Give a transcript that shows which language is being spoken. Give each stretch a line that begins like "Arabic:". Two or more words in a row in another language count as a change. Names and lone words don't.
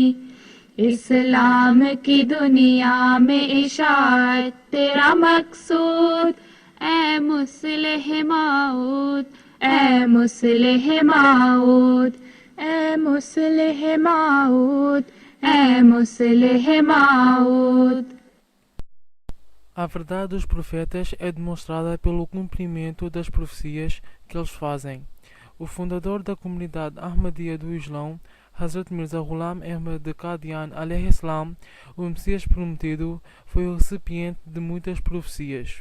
Urdu: اسلام کی دنیا میں اشاعت تیرا مقصود، اے مصلح موعود، اے مصلح موعود، اے مصلح موعود، اے مصلح موعود.
Portuguese: A verdade dos profetas é demonstrada pelo cumprimento das profecias que eles fazem. O fundador da comunidade Ahmadiyya do Islão, Hazrat Mirza Ghulam Ahmad de Qadian
Arabic: عليه السلام,
Portuguese: o Messias prometido, foi o recipiente de muitas profecias.